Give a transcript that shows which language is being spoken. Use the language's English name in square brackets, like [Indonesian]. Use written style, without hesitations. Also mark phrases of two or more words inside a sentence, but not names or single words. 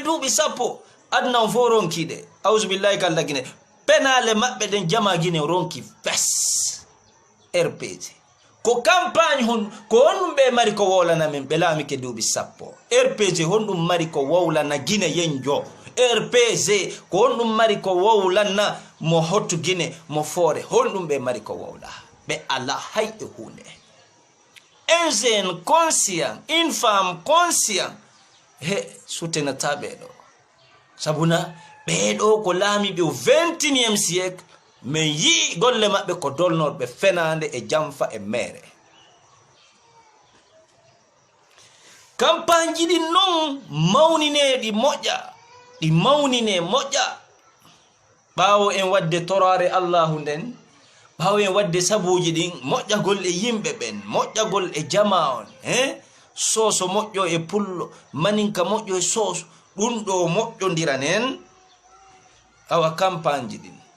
[Fula] duuɓi sappo adna on fo ronkiɗe ausubillahi kalla Guinée penale maɓɓe ɗen jama Guinée ronki fes RPC ko campagne hon ko honɗum ɓe mari ko wowlana min ɓe laamike duuɓi sappo RPC honɗum mari ko wowlana Guinée yenjo RPC ko honɗum mari ko wowlana mo hottu Guinée mo foore honɗum ɓe mari ko wowla ɓe ala hayɗe hunde [French] un jeune conscient une femme conscient [Fula] he soutenata ɓeɗo sabuna ɓeɗo ko laamiɓe [French] au 21e siècle [Fula] min yii golle maɓɓe ko dolnorɓe fenande e jamfa e mere campagne ji ɗi non mawnineɗi moƴƴa ɗi mawnine moƴƴa ɓaawo en wadde torare Allahu nden ɓaawo en wadde sabuji ɗin moƴƴagol e yimɓe ɓen moƴƴagol e jama on soso moƴƴo e pullo maninka moƴƴo e soso ɗum ɗo moƴƴodiran en awa campagne ji ɗin